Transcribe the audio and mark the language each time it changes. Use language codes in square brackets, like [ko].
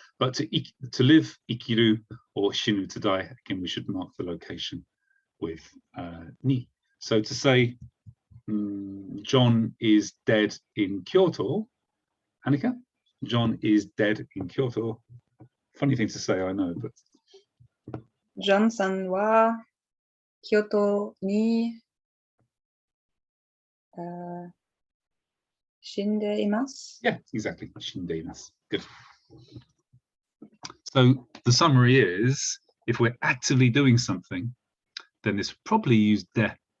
[en] But to live, ikiru, or shinu, to die, again, we should mark the location with ni. So to say, John is dead in Kyoto, Annika? John is dead in Kyoto. Funny thing to say, I know, but [ja] ジョンさんは京都に、死んでいます。 [en] yeah, exactly. Shindeimasu. Good. So the summary is, if we're actively doing something, then this would probably use de.